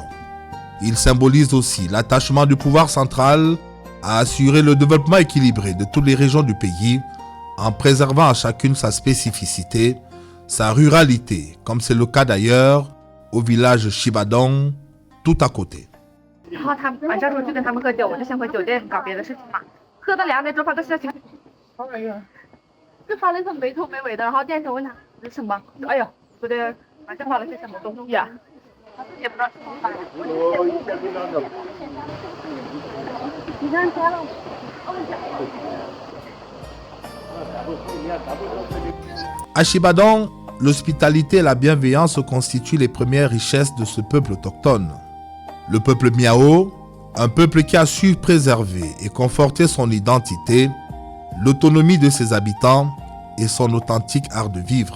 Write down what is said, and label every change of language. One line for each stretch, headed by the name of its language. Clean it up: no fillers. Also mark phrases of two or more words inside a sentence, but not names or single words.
French: Il symbolise aussi l'attachement du pouvoir central à assurer le développement équilibré de toutes les régions du pays en préservant à chacune sa spécificité, sa ruralité, comme c'est le cas d'ailleurs au village Shibadong, tout à côté.
Chinese: 然后晚上时候就跟他们喝酒，我就先回酒店搞别的事情嘛。喝到2点钟，发个消息，就发了一个没头没尾的，然后店长问他是什么，哎呦，觉得晚上发了些什么东西啊？他自己也不知道是什么发的。你看开了。
French: À Shibadong, l'hospitalité et la bienveillance constituent les premières richesses de ce peuple autochtone. Le peuple Miao, un peuple qui a su préserver et conforter son identité, l'autonomie de ses habitants et son authentique art de vivre.